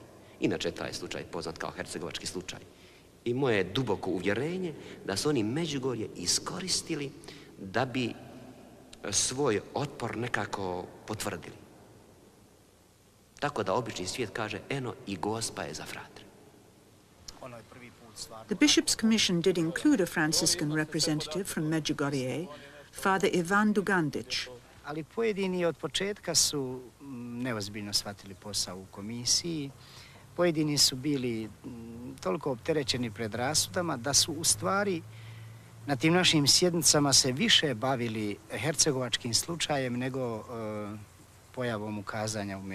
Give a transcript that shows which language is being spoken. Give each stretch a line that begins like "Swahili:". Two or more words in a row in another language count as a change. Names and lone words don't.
Croatian: Inače, taj slučaj poznat kao hercegovački slučaj. I moje duboko uvjerenje da su oni Međugorje iskoristili da bi svoj otpor nekako potvrdili. Tako da obični svijet kaže, eno i Gospa je za fratre.
English: The Bishops' Commission did include a Franciscan representative from Medjugorje, Father Ivan Dugandic.
Croatian: Ali pojedini od početka su neozbiljno shvatili posao u komisiji. Pojedini su bili toliko opterećeni predrasudama da su u stvari na tim našim sjednicama se više bavili hercegovačkim slučajem nego pojavom ukazanja u Međugorju.